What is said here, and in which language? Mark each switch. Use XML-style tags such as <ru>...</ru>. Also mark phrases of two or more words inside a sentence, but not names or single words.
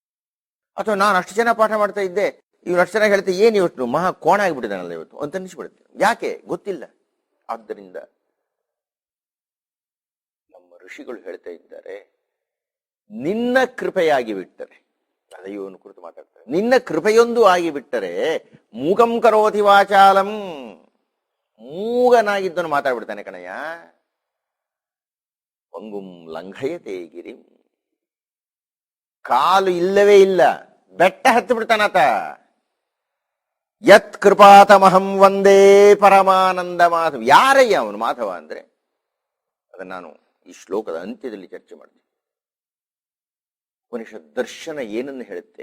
<kn>ಅಥವಾ ನಾನು ಅಷ್ಟು ಜನ ಪಾಠ ಮಾಡ್ತಾ ಇದ್ದೆ, ಇವ್ರು ಅಷ್ಟು ಚೆನ್ನಾಗಿ ಹೇಳ್ತಾ ಏನು ಇವತ್ತು ಮಹಾ ಕೋಣ ಆಗಿಬಿಟ್ಟಿದ್ದಾನಲ್ಲ ಇವತ್ತು ಅಂತ ಅನಿಸ್ಬಿಡುತ್ತೆ. ಯಾಕೆ ಗೊತ್ತಿಲ್ಲ. ಆದ್ದರಿಂದ ನಮ್ಮ ಋಷಿಗಳು ಹೇಳ್ತಾ ಇದ್ದಾರೆ, ನಿನ್ನ ಕೃಪೆಯಾಗಿ ಬಿಟ್ಟರೆ, ಅದೆಯವನು ಕುರಿತು ಮಾತಾಡ್ತಾರೆ, ನಿನ್ನ ಕೃಪೆಯೊಂದು ಆಗಿಬಿಟ್ಟರೆ</kn> <sa>ಮೂಕಂ ಕರೋತಿ ವಾಚಾಲಂ,</sa> <kn>ಮೂಗನಾಗಿದ್ದನು ಮಾತಾಡ್ಬಿಡ್ತಾನೆ ಕಣಯ್ಯ.</kn> <sa>ಪಂಗುಂ ಲಂಘಯತೆ ಗಿರಿಂ,</sa> <kn>ಕಾಲು ಇಲ್ಲವೇ ಇಲ್ಲ, ಬೆಟ್ಟ ಹತ್ತು ಬಿಡ್ತಾನಾತ.</kn> <sa>ಯತ್ ಕೃಪಾತಮಹಂ ವಂದೇ ಪರಮಾನಂದ ಮಾಧವ.</sa> <kn>ಯಾರಯ್ಯ ಅವನು ಮಾಧವ ಅಂದ್ರೆ? ಅದನ್ನು ನಾನು ಈ ಶ್ಲೋಕದ ಅಂತ್ಯದಲ್ಲಿ ಚರ್ಚೆ ಮಾಡ್ತೀನಿ. ಉಪನಿಷತ್ ದರ್ಶನ ಏನನ್ನು ಹೇಳುತ್ತೆ?</kn>